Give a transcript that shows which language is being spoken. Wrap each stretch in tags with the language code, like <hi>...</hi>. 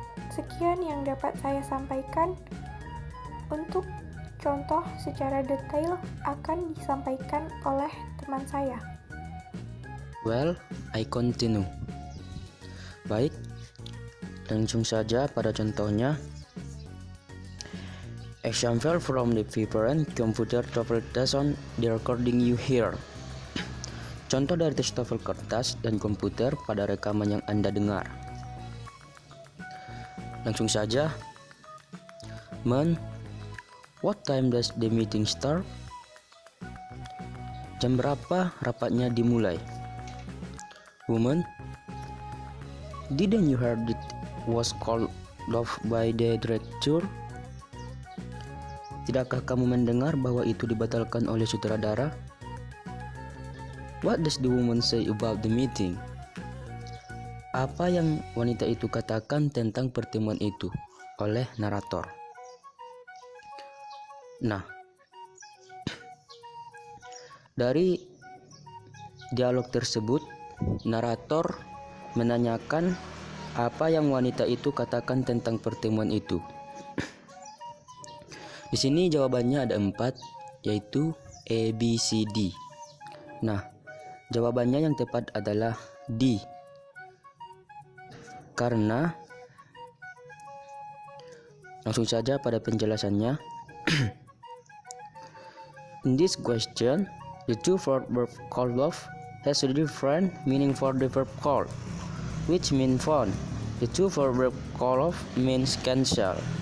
<id>Sekian yang dapat saya sampaikan. Untuk contoh secara detail akan disampaikan oleh teman saya.</id> <en>Well, I continue.</en> <id>Baik, langsung saja pada contohnya.</id> <en>Example from the paper and computer TOEFL test on the recording you hear.</en> <id>Contoh dari tes TOEFL kertas dan komputer pada rekaman yang Anda dengar. Langsung saja.</id> <en>Man, what time does the meeting start?</en> <id>Jam berapa rapatnya dimulai?</id> <en>Woman, didn't you hear it was called off by the director?</en> <id>Tidakkah kamu mendengar bahwa itu dibatalkan oleh sutradara?</id> <en>What does the woman say about the meeting?</en> <id>Apa yang wanita itu katakan tentang pertemuan itu? Oleh narator. Nah, dari dialog tersebut, narator menanyakan apa yang wanita itu katakan tentang pertemuan itu. Di sini jawabannya ada 4, yaitu A, B, C, D. Nah, jawabannya yang tepat adalah D. Karena, langsung saja pada penjelasannya.</id> <en>In this question, the two verb called off has a different meaning for the verb called, which means phone. The two verb called off means cancel.</en>